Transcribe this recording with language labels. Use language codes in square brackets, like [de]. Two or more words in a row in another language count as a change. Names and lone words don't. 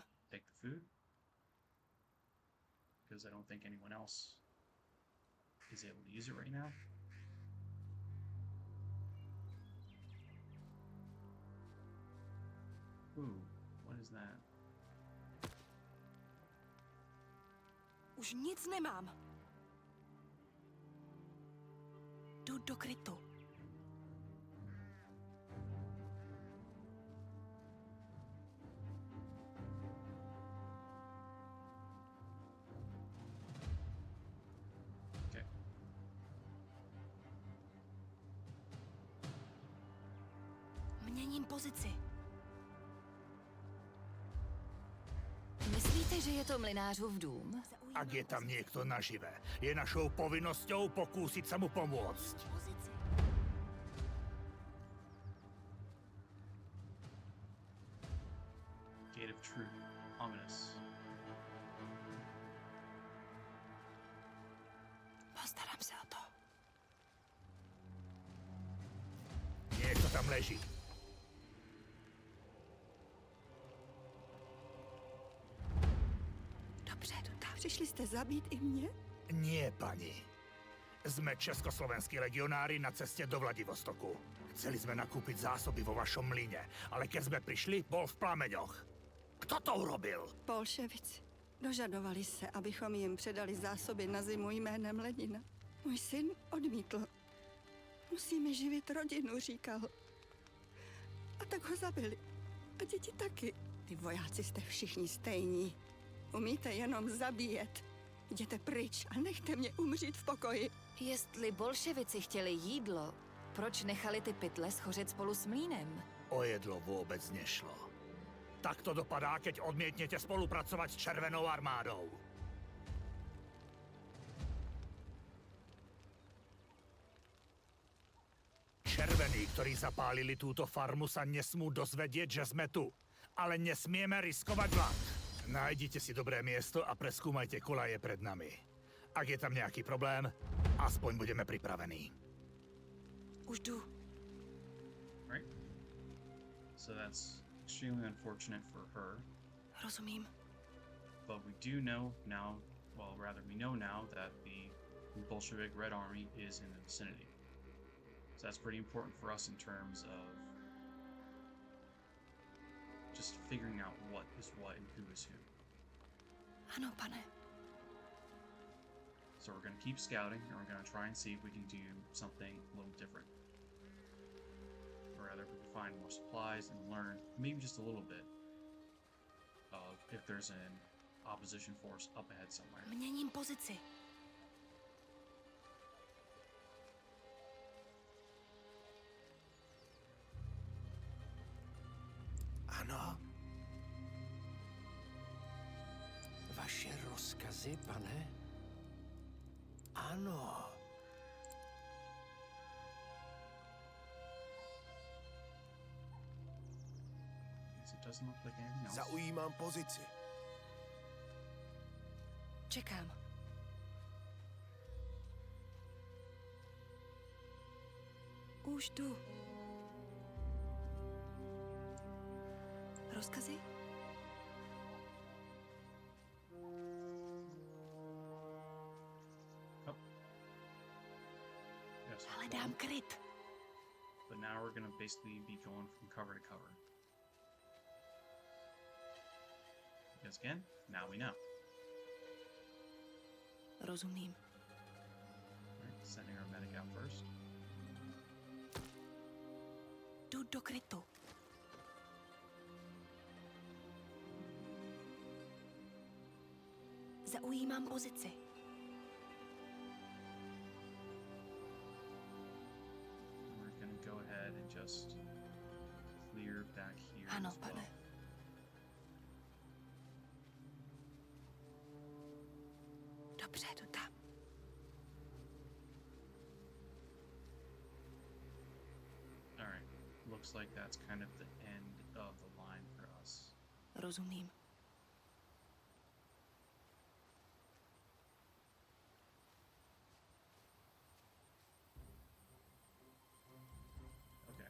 [en] take the food because I don't think anyone else is able to use it right now. Ooh, what is that? [cs] Už nic nemám. Jdu do krytu. [en] Okay. [cs] Měním pozici. Myslíte, že je to mlynářův dům? [sk] Ak je tam niekto nažive, je našou povinnosťou pokúsiť sa mu pomôcť. [cs] Pozici. Gate of Truth. Ominous. Postarám se o to. [sk] Niekto tam leží. [cs] Dobře, jdu tam. Přišli jste zabít i mě? [sk] Nie, pani. Sme československí legionári na ceste do Vladivostoku. Chceli sme nakúpiť zásoby vo vašom mlyne, ale keď sme prišli, bol v plameňoch. Kto to urobil? Bolševici. [cs] Dožadovali se, abychom jim předali zásoby na zimu jménem Lenina. Můj syn odmítl. Musíme živit rodinu, říkal. A tak ho zabili. A děti taky. Ty vojáci jste všichni stejní. Umíte jenom zabíjet. Jděte pryč a nechte mě umřít v pokoji. Jestli bolševici chtěli jídlo, proč nechali ty pytle schořet spolu s mlýnem? [sk] O jedlo vôbec nešlo. Tak to dopadá, keď odmietnete spolupracovať s Červenou armádou. Červení, ktorí zapálili túto farmu, sa nesmú dozvedieť, že sme tu. Ale nesmieme riskovať vlak. Nájdite si dobré miesto a preskúmajte kolaje pred nami. Ak je tam nejaký problém, aspoň budeme pripravení. [cs] Už jdu. [en] Right? So that's extremely unfortunate for her. [cs] Rozumím. [en] But we do know now, well, rather, we know now that the Bolshevik Red Army is in the vicinity. So that's pretty important for us in terms of just figuring out what is what and who is who. [cs] Ano, pane. [en] So we're going to keep scouting, and we're going to try and see if we can do something a little different. Or rather, if we can find more supplies and learn maybe just a little bit of if there's an opposition force up ahead somewhere. [cs] Měním pozici. Ano. Vaše rozkazy, pane? Ano. [en] So it doesn't look like anything else. [cs] Zaujímám pozici. Čekám. Už jdu. Rozkazy? Oh. [en] Yes, [cs] Hledám kryt. [en] but now we're gonna basically be going from cover to cover. Because again, now we know. [cs] Rozumím. [en] Alright, sending our medic out first. [cs] Jdu do krytu. Zaujímám pozici. [en] We're gonna go ahead and just clear back here [cs] Ano, [en] as well. [cs] pane. Dobře, jdu tam. [en] Alright, looks like that's kind of the end of the line for us. [cs] Rozumím. [en] Okay.